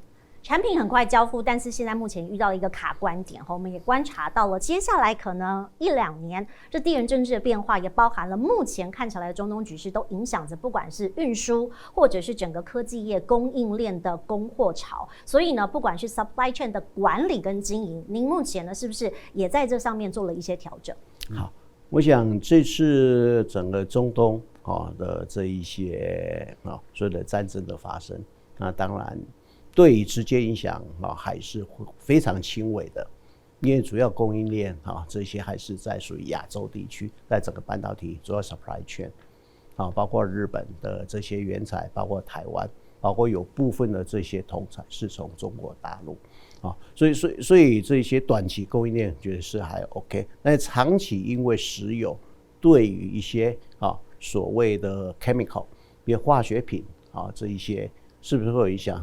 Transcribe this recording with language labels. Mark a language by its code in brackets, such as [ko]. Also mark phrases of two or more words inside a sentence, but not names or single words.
[zh] 產品很快交付，但是現在目前遇到一個卡關點，我們也觀察到了，接下來可能1-2年，這地緣政治的變化也包含了目前看起來的中東局勢，都影響着不管是運輸或者是整個科技業供應鏈的供貨潮。所以呢，不管是 [en] supply chain [zh] 的管理跟經營，您目前呢是不是也在這上面做了一些調整？好，我想這次整個中東的這一些所有的戰爭的發生，那當然對於直接影響還是非常輕微的，因為主要供應鏈這些還是在屬於亞洲地區，在整個半導體主要 [en] supply chain [zh] 包括日本的這些原材，包括台灣，包括有部分的這些通材是從中國大陸所以這些短期供應鏈覺得是還 OK， 但是長期因為石油對於一些所謂的 chemical 比如化學品這一些是不是會有影響？